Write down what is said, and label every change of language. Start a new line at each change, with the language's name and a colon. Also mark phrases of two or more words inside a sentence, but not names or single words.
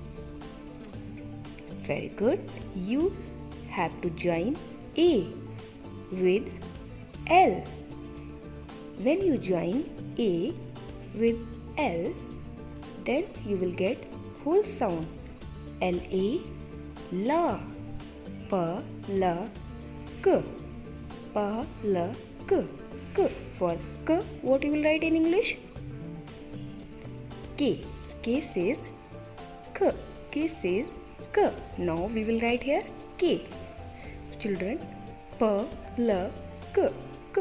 English: Very good. You have to join A with L. When you join A with L, then you will get whole sound L-A, La. Pa-la-k. Pa-la-k. K. For K, what you will write in English? K. K says K. K says K. Now we will write here K. Children, Pa-la-k. K.